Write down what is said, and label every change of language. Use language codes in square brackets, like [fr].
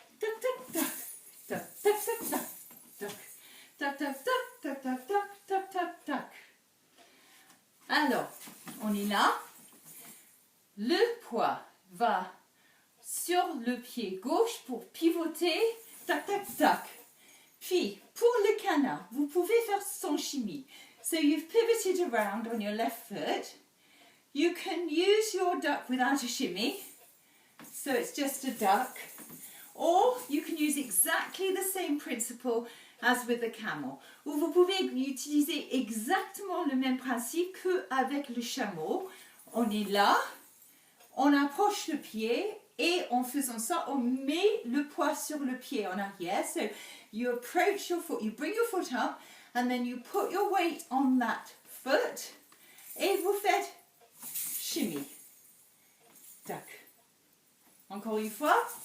[fr] Toc toc toc. Toc toc toc toc. Toc toc toc toc toc toc toc toc toc. Alors, on est là. Le poids va sur le pied gauche pour pivoter. Tac, tac, tac. Puis, pour le canard, vous pouvez faire sans chimie. [en] So you've pivoted around on your left foot. You can use your duck without a shimmy. So it's just a duck. Or you can use exactly the same principle as with the camel. [fr] Ou vous pouvez utiliser exactement le même principe qu'avec le chameau. On est là, on approche le pied et en faisant ça, on met le poids sur le pied en arrière. [en] So you approach your foot, you bring your foot up and then you put your weight on that foot [fr] et vous faites shimmy. [en] Tac. [fr] Encore une fois.